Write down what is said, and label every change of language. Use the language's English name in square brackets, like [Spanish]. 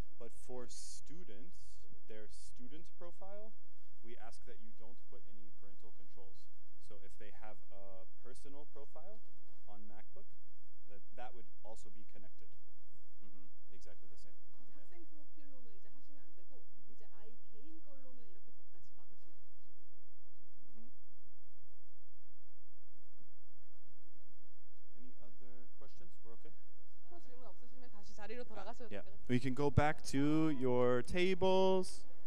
[English] But for students, their student profile, we ask that you don't put any parental controls. So if they have a personal profile on MacBook, that would also be connected. Exactly the same. [Korean] 학생 프로필로는 이제 하시면 안 되고 이제 아이 개인 걸로는 이렇게 똑같이 막을 수 있는 거죠. [English] Any other questions? We're okay? [Korean] 또 질문 없으시면 다시 자리로 돌아가셔도 [English] Yeah. [Korean] 돼요. [English] We can go back to your tables.